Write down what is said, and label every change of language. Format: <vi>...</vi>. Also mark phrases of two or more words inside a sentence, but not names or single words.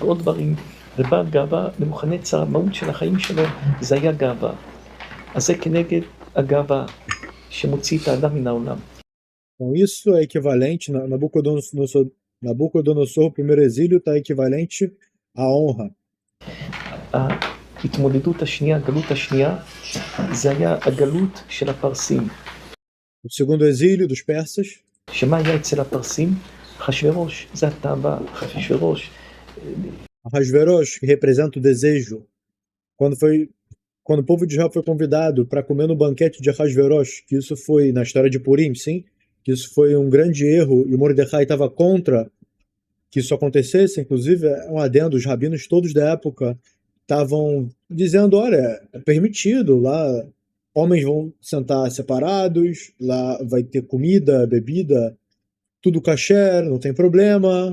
<pt>Então isso é equivalente, Nabucodonosor, o primeiro exílio, está equivalente à honra.</pt> <he>ההתמודדות השנייה, הגלות השנייה, זה היה הגלות של הפרסים.</he> <pt>O segundo exílio dos persas.</pt> <he>שמה היה אצל הפרסים? אחשוורוש, זה התאווה, אחשוורוש.</he> <pt>Ahasverosh, que representa o desejo. Quando o povo de Israel foi convidado para comer no banquete de Ahasverosh, que isso foi na história de Purim, sim, que isso foi um grande erro e Mordecai estava contra que isso acontecesse, inclusive é um adendo, os rabinos todos da época estavam dizendo, olha, é permitido, lá homens vão sentar separados, lá vai ter comida, bebida, tudo kasher, não tem problema.</pt>